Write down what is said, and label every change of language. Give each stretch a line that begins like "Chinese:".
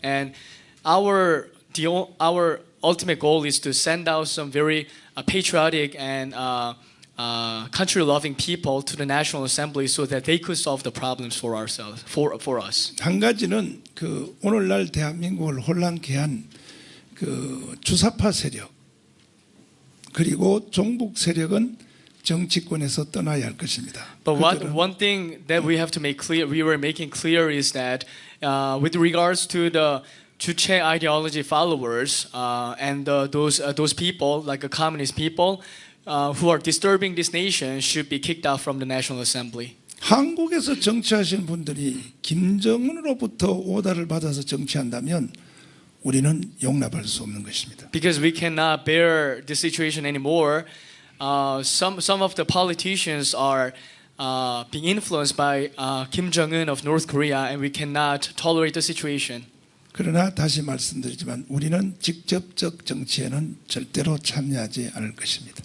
English: And our ultimate goal is to send out some very patriotic and country-loving people to the National Assembly so that they could solve the problems for ourselves, for us.
Korean: 한 가지는 그 오늘날 대한민국을 혼란케 한 그 주사파 세력 그리고 종북 세력은 정치권에서 떠나야 할 것입니다.
English: But one thing that we have to make clear, we were making clear, is that with regards to the Juche ideology followers and those people, like the communist people, who are disturbing this nation, should be kicked out from the National Assembly.
Korean: 한국에서 정치하시는 분들이 김정은으로부터 오다를 받아서 정치한다면 우리는 용납할 수 없는 것입니다.
English: Because we cannot bear this situation anymore. Some of the politicians are being influenced by Kim Jong-un of North Korea, and we cannot tolerate the situation.
Korean: 그러나 다시 말씀드리지만 우리는 직접적 정치에는 절대로 참여하지 않을 것입니다.